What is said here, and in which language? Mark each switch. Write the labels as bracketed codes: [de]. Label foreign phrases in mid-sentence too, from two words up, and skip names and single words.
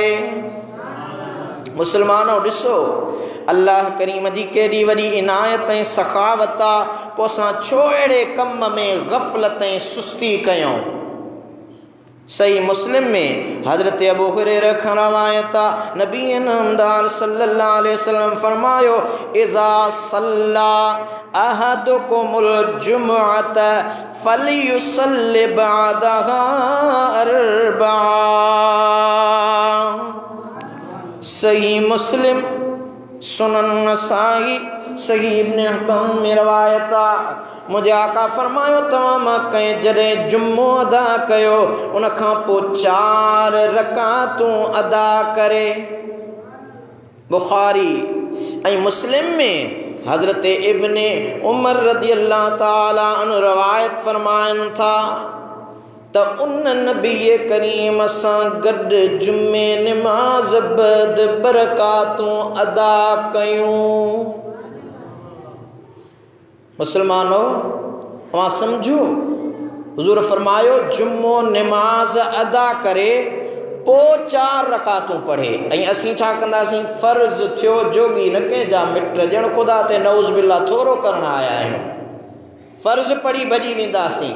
[sd] मुसलमानों ॾिसो अल्लाह करीम जी केॾी वॾी इनायत ऐं सखावत आहे, पोइ असां छो अहिड़े कम में गफ़लत ऐं सुस्ती कयूं। सही मुस्लिम में हज़रत अबू हुरैरा खां रवायत आहे, नबी नामदार [ar] صلى الله عليه وسلم [sd] फरमायो, [ar] إذا صلى أحدكم الجمعة فليصل بعدها أربعا. [sd] सही मुस्लिम, सुनन नसाई, सही इब्न हिब्बान में रवायत आहे, मुंहिंजे आका फरमायो तव्हां मां कंहिं जॾहिं जुम्मो अदा कयो उन खां पोइ 4 रकातूं अदा करे। बुखारी ऐं मुस्लिम में हज़रत इब्न उमर [ar] رضي الله تعالى عنه [sd] रवायत फरमाइनि था त उन नबी करीम सां गॾु जुमे नमाज़ बद बरकातूं अदा कयूं। मुसलमानों वहाँ समझो, हुज़ूर फरमायो जुम्मो नमाज अदा करे पोइ 4 रकातूं पढ़े, ऐं असीं छा कंदासीं, फ़र्ज़ थियो जोगी न कंहिंजा मिट ॼण ख़ुदा ते [ar] نعوذ بالله [sd] थोरो करण आया आहियूं, फ़र्ज़ पढ़ी भॼी वेंदासीं।